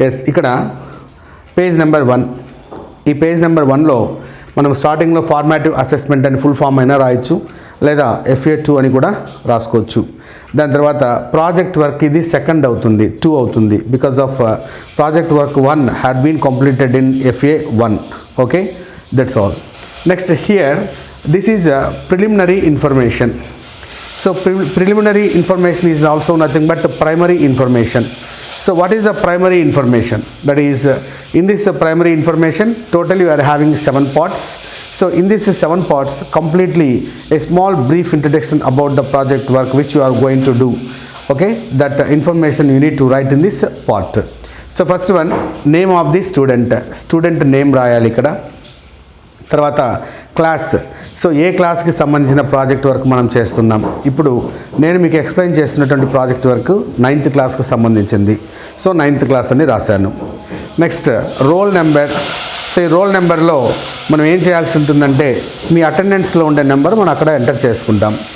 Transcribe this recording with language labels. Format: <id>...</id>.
<te>ఇక్కడ page number 1. ఈ page number 1లో మనం స్టార్టింగ్లో ఫార్మాటివ్ అసెస్మెంట్ అని ఫుల్ ఫామ్ అయినా రాయొచ్చు, లేదా FA2 అని కూడా రాసుకోవచ్చు. దాని తర్వాత ప్రాజెక్ట్ వర్క్ ఇది సెకండ్ అవుతుంది, 2 అవుతుంది,</te> <en>Because of project work 1 had been completed in FA1. Okay, that's all. Next here this is preliminary information. So preliminary information is also nothing but primary information. So what is the primary information? That is in this primary information totally we are having 7 parts. So in this 7 parts completely a small brief introduction about the project work which you are going to do. Okay, that information you need to write in this part. So first one, name of the student name</en> <te>రాయాలి ఇక్కడ. తర్వాత class, so ఏ క్లాస్కి సంబంధించిన project work మనం చేస్తున్నాం. ఇప్పుడు నేను మీకు ఎక్స్ప్లెయిన్ చేస్తున్నటువంటి ప్రాజెక్ట్ వర్క్ 9th క్లాస్కి సంబంధించింది. సో 9th క్లాస్ అని రాశాను. Next roll number. సో ఈ రోల్ నెంబర్లో మనం ఏం చేయాల్సి ఉంటుందంటే మీ అటెండెన్స్లో ఉండే నెంబర్ మనం అక్కడ ఎంటర్ చేసుకుంటాం.</te>